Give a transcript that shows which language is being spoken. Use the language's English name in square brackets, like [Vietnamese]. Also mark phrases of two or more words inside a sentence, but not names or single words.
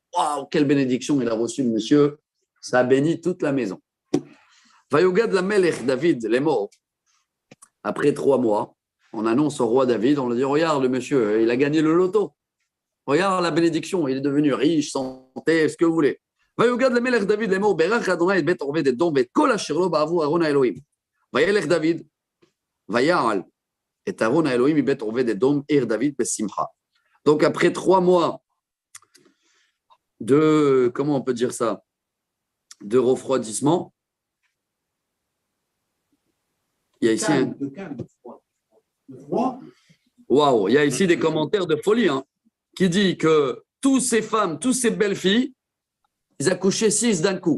[French] Waouh, quelle bénédiction il a reçu, le monsieur. Ça a béni toute la maison. [Hebrew] ויוגד למלך דוד, [French] les morts. Après 3 mois, on annonce au roi David, on lui dit, regarde le monsieur, il a gagné le loto. Regarde la bénédiction, il est devenu riche, santé, ce que vous voulez. [Hebrew] ויוגד למלך דוד לאמור ברך אדוני את בית עובד אדום ואת כל אשר לו בעבור ארון האלוהים. וילך דוד ויעל את ארון האלוהים מבית עובד אדום עיר דוד בשמחה. [French] Donc après 3 mois de, comment on peut dire ça, de refroidissement, il y a ici il y a ici des commentaires de folie, hein, qui dit que toutes ces femmes, toutes ces belles filles, ils accouchaient 6 d'un coup.